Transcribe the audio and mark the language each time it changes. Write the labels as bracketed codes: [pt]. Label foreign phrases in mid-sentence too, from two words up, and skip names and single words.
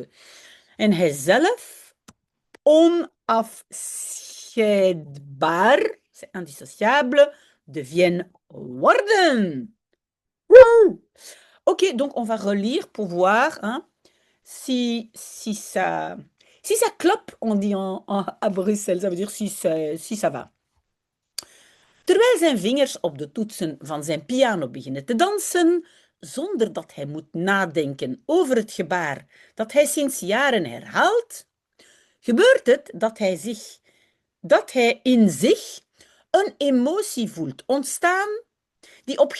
[nl] En hijzelf, onafscheidbaar, [fr] c'est indissociable, deviennent [nl] worden. [fr] Ok, donc on va relire pour voir hein, si ça clope, on dit à Bruxelles, ça veut dire si ça va. [nl] Terwijl zijn vingers op de toetsen van zijn piano beginnen te dansen, zonder dat hij moet nadenken over het gebaar dat hij sinds jaren herhaalt, gebeurt het dat hij in zich een emotie voelt ontstaan die op